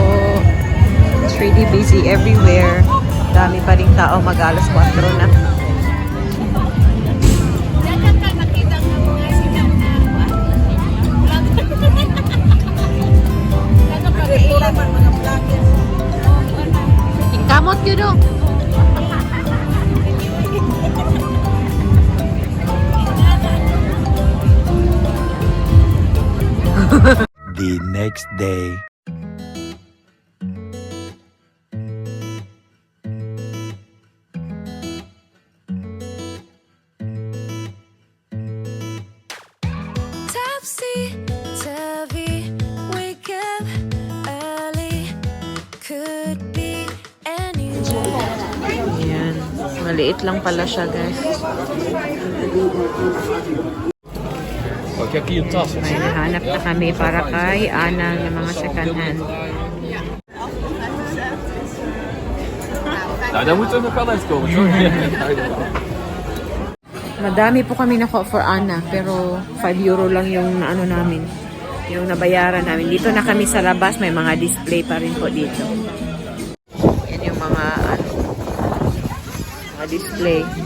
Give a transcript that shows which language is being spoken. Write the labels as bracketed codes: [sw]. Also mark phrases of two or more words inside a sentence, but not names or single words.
[en] It's really busy everywhere. [tl] Dami pa rin tao, mag-alas 4 na. Kamot yun o. [en] The next day. Topsy-turvy, wake up early, could be any [tl] Ayan. Maliit lang pala siya, guys. [nl] Ik heb hier een tas. [tl] May nahanap na kami para kay Ana ng mga second hand. [nl] Nou, daar moeten we nog wel uitkomen, toch? [tl] Madami po kami nakuha for Ana, pero 5 euro lang yung ano namin, yung nabayaran namin. Dito na kami sa labas, may mga display pa rin po dito. Yan yung mga display.